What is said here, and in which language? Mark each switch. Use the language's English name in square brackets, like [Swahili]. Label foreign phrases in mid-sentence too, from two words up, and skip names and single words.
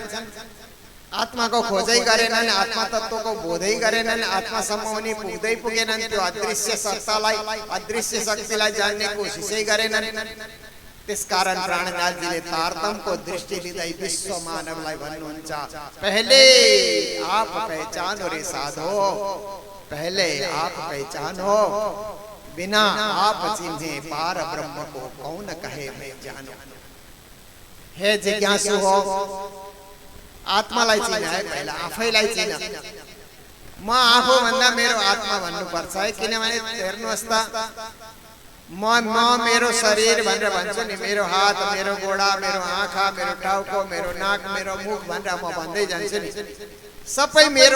[Nepali] आत्माको खोजै गरेनन्, आत्मा तत्त्वको बोधै गरेनन्, आत्मासम्म उनी पुग्दै पुगेनन्, त्यो अदृश्य सत्तालाई अदृश्य शक्तिलाई जान्ने कोसिसै गरेनन्। त्यसकारण प्राणनाथजीले तारतम्यको दृष्टि लिँदै विश्व मानवलाई भन्नुहुन्छ, [Hindi] पहले आप पहचानो रे साधो, पहले आप पहचानो, बिना आप चिन्हे पार ब्रह्म को कौन कहे मैं जानो। [Nepali] हे जिज्ञासु हो, आत्मालाई चिन है, पहिला आफैलाई चिन। म आफू भन्दा मेरो आत्मा भन्नुपर्छ है। किनभने हेर्नुहोस् त, म मेरो शरीर भनेर भन्छु नि, मेरो हात, मेरो गोडा, मेरो आँखा, मेरो टाउको, मेरो नाक, मेरो मुख भनेर म भन्दै जान्छु नि, सबै मेरो।